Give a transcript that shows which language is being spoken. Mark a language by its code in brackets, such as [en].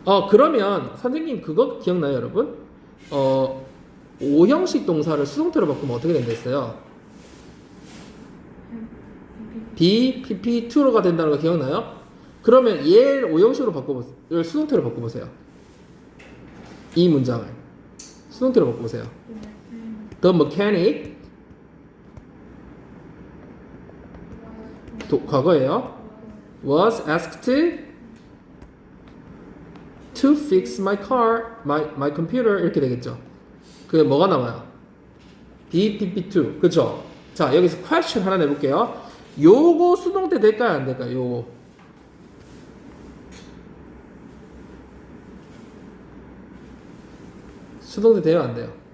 [ko] 그러면 선생님 그거 기억나요, 여러분? 5형식 동사를 수동태로 바꾸면 어떻게 된다 했어요? be, pp, to가 된다는 거 기억나요? 그러면 얘를 5형식으로 바꿔보세요. 수동태로 바꿔보세요. 이 문장을 수동태로 바꿔보세요. [en] The mechanic [ko] 과거예요. [en] Was asked to fix my car, my computer [ko] 이렇게 되겠죠. 그게 뭐가 나와요? be, pp, to. 그쵸? 자, 여기서 question 하나 내볼게요. 요거 수동태 될까요? 안 될까요? 요거. 수동태 돼요? 안 돼요?